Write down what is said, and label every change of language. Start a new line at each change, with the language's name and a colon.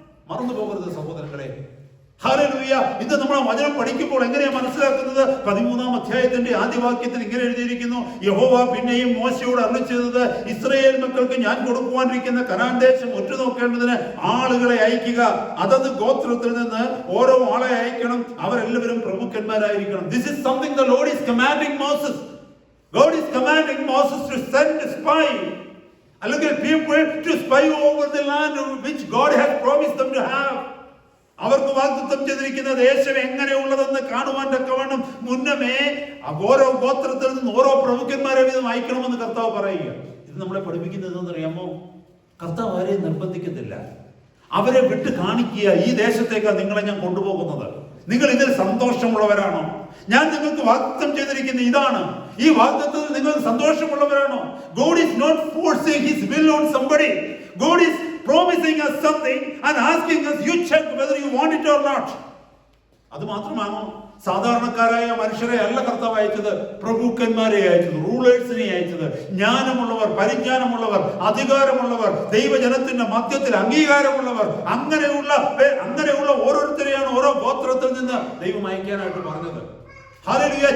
Malayalam: മറന്നു പോകരുത് സഹോദരങ്ങളെ. ഹല്ലേലൂയ! ഇന്ന് നമ്മൾ വചനം പഠിക്കുമ്പോൾ എങ്ങനെയാ മനസ്സിലാക്കുന്നത്? 13-ാം അധ്യായത്തിന്റെ ആദ്യ വാക്യത്തിൽ ഇങ്ങനെ എഴുതിയിരിക്കുന്നു: യഹോവ പിന്നെയും മോശയോട് അരുളിച്ചെയ്തത്, ഇസ്രായേൽ മക്കൾക്ക് ഞാൻ കൊടുക്കുവാനിരിക്കുന്ന കനാൻ ദേശം ഉറ്റുനോക്കേണ്ടതിന് ആളുകളെ അയക്കുക. അതത് ഗോത്രത്തിൽ നിന്ന് ഓരോ ആളെ അയക്കണം. അവരെല്ലാവരും പ്രഭുക്കന്മാരായിരിക്കണം.
English: This is something the Lord is commanding Moses. God is commanding Moses to send a spy, അല്ലെങ്കിൽ people to spy over the land which God has promised them to have.
Malayalam: അവർക്ക് വാഗ്ദത്തം ചെയ്തിരിക്കുന്ന ദേശം എങ്ങനെയുള്ളതെന്ന് കാണുവാൻ തക്കവണ്ണം മുന്നമേ ഓരോ ഗോത്രത്തിൽ നിന്ന് ഓരോ പ്രമുഖന്മാരെ വീതം അയക്കണമെന്ന് കർത്താവ് പറയുക. ഇത് നമ്മളെ പഠിപ്പിക്കുന്നത് എന്നറിയാമോ? കർത്താവ് ആരെയും നിർബന്ധിക്കുന്നില്ല. അവരെ വിട്ട് കാണിക്കുക, ഈ ദേശത്തേക്കാണ് നിങ്ങളെ ഞാൻ കൊണ്ടുപോകുന്നത്. നിങ്ങൾ ഇതിൽ സന്തോഷമുള്ളവരാണോ? ഞാൻ നിങ്ങൾക്ക് വാഗ്ദത്തം ചെയ്തിരിക്കുന്ന ഇതാണ്. ഈ വാഗ്ദത്തത്തിൽ നിങ്ങൾ സന്തോഷമുള്ളവരാണോ?
English: God is not forcing his will on somebody. God is promising us something and asking us, you check whether you want it or not.
Malayalam: അത് മാത്രമാണോ? സാധാരണക്കാരായ മനുഷ്യരെ അല്ല കർത്താവ് അയച്ചത്, പ്രഭുക്കന്മാരെ അയച്ചത്, റൂളേഴ്സിനെ അയച്ചത്, ജ്ഞാനമുള്ളവർ, പരിജ്ഞാനമുള്ളവർ, അധികാരമുള്ളവർ, ദൈവജനത്തിന്റെ മധ്യത്തിൽ അംഗീകാരമുള്ളവർ, അങ്ങനെയുള്ള ഓരോരുത്തരെയാണ് ഓരോ ഗോത്രത്തിൽ നിന്ന് ദൈവം അയക്കാനായിട്ട് പറഞ്ഞത്. ഹല്ലേലൂയ!